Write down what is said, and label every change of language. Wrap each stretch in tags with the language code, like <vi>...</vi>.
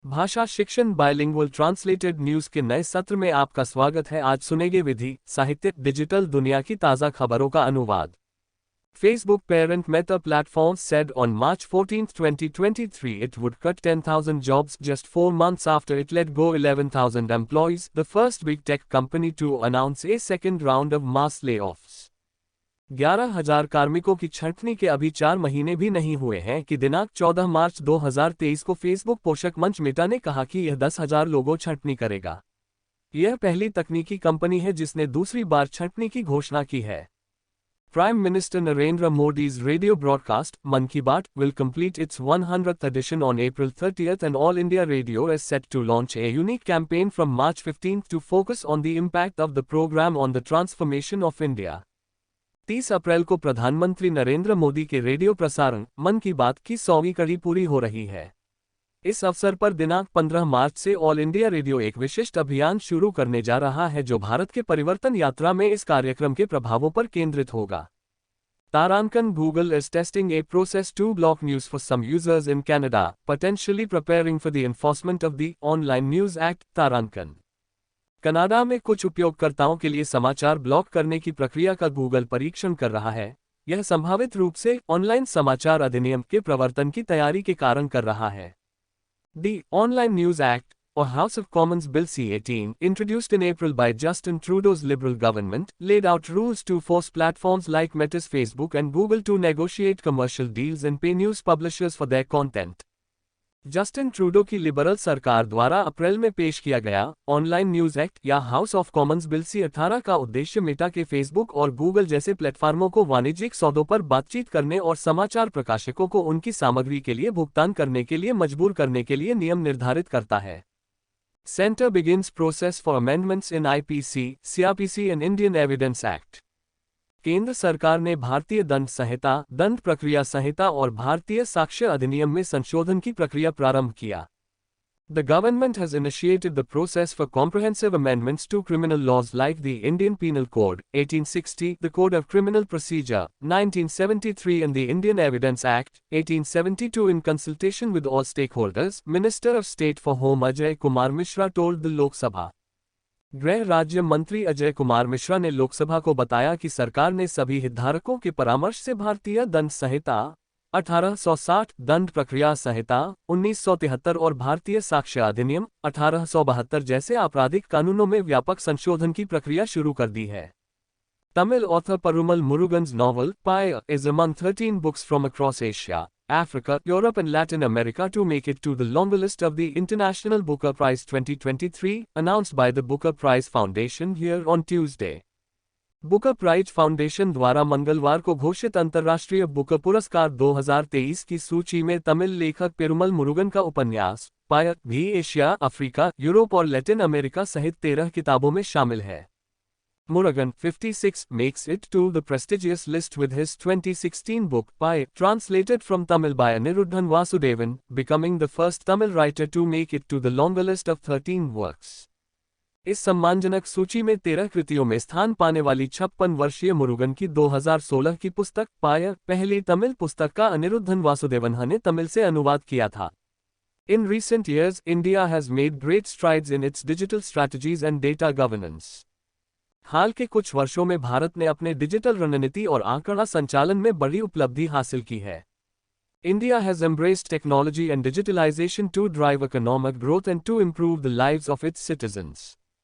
<hi>भाषा शिक्षण bilingual translated news के नए सत्र में आपका स्वागत है। आज सुनेंगे विधि, साहित्य, डिजिटल दुनिया की ताज़ा खबरों का अनुवाद।</hi> <en>Facebook parent Meta Platforms said on March 14, 2023 it would cut 10,000 jobs just 4 months after it let go 11,000 employees, the first big tech company to announce a second round of mass layoffs.</en> <hi>11,000 कार्मिकों की छंटनी के अभी 4 महीने भी नहीं हुए हैं कि दिनांक 14 मार्च 2023 को फेसबुक पोषक मंच मेटा ने कहा कि यह 10,000 लोगों छंटनी करेगा। यह पहली तकनीकी कंपनी है जिसने दूसरी बार छंटनी की घोषणा की है।</hi> <en>Prime Minister Narendra Modi's radio broadcast, Mann Ki Baat, will complete its 100th edition on April 30th, and All India Radio is set to launch a unique campaign from March 15th to focus on the impact of the program on the transformation of India.</en> <hi>30 अप्रैल को प्रधानमंत्री नरेंद्र मोदी के radio प्रसारण मन की बात की 100वीं कड़ी पूरी हो रही है। इस अवसर पर दिनांक 15 मार्च से ऑल इंडिया रेडियो एक विशिष्ट अभियान शुरू करने जा रहा है जो भारत के परिवर्तन यात्रा में इस कार्यक्रम के प्रभावों पर केंद्रित होगा।</hi> <en>तारांकन Google is testing a process to block news for some users in Canada, potentially preparing for the enforcement of the Online News Act.</en> <hi>तारांकन Canada में कुछ उपयोगकर्ताओं के लिए समाचार ब्लॉक करने की प्रक्रिया का गूगल परीक्षण कर रहा है। यह संभावित रूप से ऑनलाइन समाचार अधिनियम के प्रवर्तन की तैयारी के कारण कर रहा है।</hi> <en>The Online News Act, or House of Commons Bill C-18, introduced in April by Justin Trudeau's Liberal government, laid out rules to force platforms like Meta's Facebook and Google to negotiate commercial deals and pay news publishers for their content.</en> <hi>Justin Trudeau की liberal सरकार द्वारा अप्रैल में पेश किया गया online news act या house of Commons bill C-18 का उद्देश्य मेटा के फेसबुक और गूगल जैसे प्लेटफार्मों को वाणिज्यिक सौदों पर बातचीत करने और समाचार प्रकाशकों को उनकी सामग्री के लिए भुगतान करने के लिए मजबूर करने के लिए नियम निर्धारित करता है।</hi> <en>Center begins process for amendments in IPC, CRPC and Indian Evidence Act.</en> <hi>केंद्र सरकार ने भारतीय दंड संहिता, दंड प्रक्रिया संहिता और भारतीय साक्ष्य अधिनियम में संशोधन की प्रक्रिया प्रारंभ किया।</hi> <en>The government has initiated the process for comprehensive amendments to criminal laws like the Indian Penal Code, 1860, the Code of Criminal Procedure, 1973 and the Indian Evidence Act, 1872 in consultation with all stakeholders, Minister of State for Home Ajay Kumar Mishra told the Lok Sabha.</en> <hi>गृह राज्य मंत्री अजय कुमार मिश्रा ने लोकसभा को बताया कि सरकार ने सभी हितधारकों के परामर्श से भारतीय दंड संहिता 1860, दंड प्रक्रिया संहिता 1973 और भारतीय साक्ष्य अधिनियम 1872 जैसे आपराधिक कानूनों में व्यापक संशोधन की प्रक्रिया शुरू कर दी है।</hi> <en>Tamil author Perumal Murugan's novel, Paya, is among 13 books from across Asia, Africa, Europe and Latin America to make it to the longer list of the International Booker Prize 2023, announced by the Booker Prize Foundation here on Tuesday.</en> <hi>Booker prize foundation द्वारा मंगलवार को घोषित अंतर्राष्ट्रीय Booker पुरस्कार 2023 की सूची में तमिल लेखक पेरुमल मुरुगन का उपन्यास पाया भी एशिया, अफ्रीका, यूरोप और लैटिन अमेरिका सहित 13 किताबों में शामिल है।</hi> <en>Murugan, 56, makes it to the prestigious list with his 2016 book, Pai, translated from Tamil by Aniruddhan Vasudevan, becoming the first Tamil writer to make it to the longer list of 13 works.</en> <hi>इस सम्मानजनक सूची में 13 कृतियों में स्थान पाने वाली 56 वर्षीय मुरुगन की 2016 की पुस्तक पाया पहली तमिल पुस्तक का अनिरुद्धन वासुदेवन ने तमिल से अनुवाद किया था।</hi> <en>In recent years, India has made great strides in its digital strategies and data governance.</en> <hi>हाल के कुछ वर्षों में भारत ने अपने डिजिटल रणनीति और आंकड़ा संचालन में बड़ी उपलब्धि हासिल की है।</hi> <en>India has embraced technology and digitalization to drive economic growth and to improve the lives of its citizens.</en>